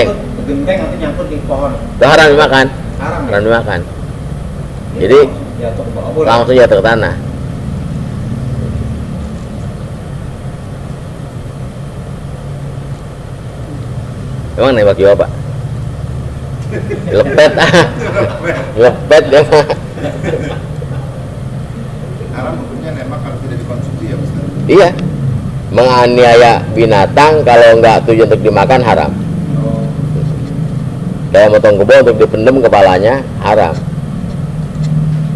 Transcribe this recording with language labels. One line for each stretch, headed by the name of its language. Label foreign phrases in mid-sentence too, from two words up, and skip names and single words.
Indonesian: nyangkut, ke genteng nanti nyangkut di pohon. Itu haram dimakan. Haram ya? Haram dimakan. Dia Jadi jatuh ke bawah boleh. langsung jatuh ke tanah. Emang nembak juga Pak? Lepet lepet dia mah. Haram hukumnya nembak kalau tidak dikonsumsi ya Ustaz. Iya, menganiaya binatang kalau nggak tujuan untuk dimakan haram. Kayak motong kebo untuk dipendem kepalanya haram.